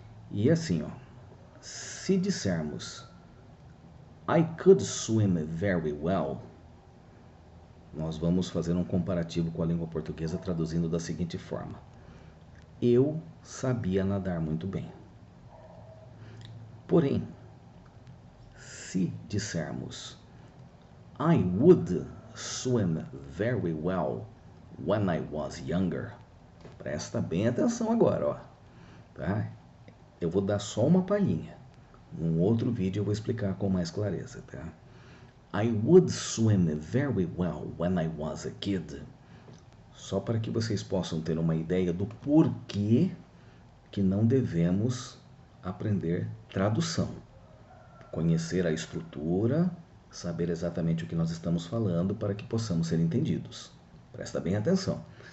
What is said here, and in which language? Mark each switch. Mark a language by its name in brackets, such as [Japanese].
[Portuguese] E assim, ó, se dissermos [English] I could swim very well, [Portuguese] nós vamos fazer um comparativo com a língua portuguesa traduzindo da seguinte forma: eu sabia nadar muito bem. Porém, se dissermos [English] I would swim very well when I was younger, [Portuguese] presta bem atenção agora, ó, tá? Eu vou dar só uma palhinha. Num outro vídeo eu vou explicar com mais clareza, tá? [English] I would swim very well when I was a kid. [Portuguese] Só para que vocês possam ter uma ideia do porquê que não devemos aprender tradução. Conhecer a estrutura, saber exatamente o que nós estamos falando para que possamos ser entendidos. Presta bem atenção.